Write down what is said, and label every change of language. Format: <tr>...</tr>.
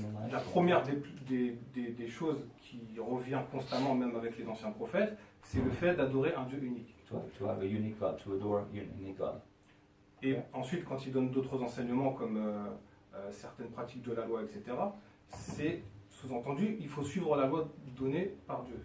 <fr>La première des choses qui revient constamment, même avec les anciens prophètes, c'est le fait d'adorer un Dieu unique.</fr> <en>To have a unique God, to adore a unique God.</en> <fr>Et ensuite, quand il donne d'autres enseignements comme certaines pratiques de la loi, etc., c'est sous-entendu, il faut suivre la loi donnée par Dieu.</fr>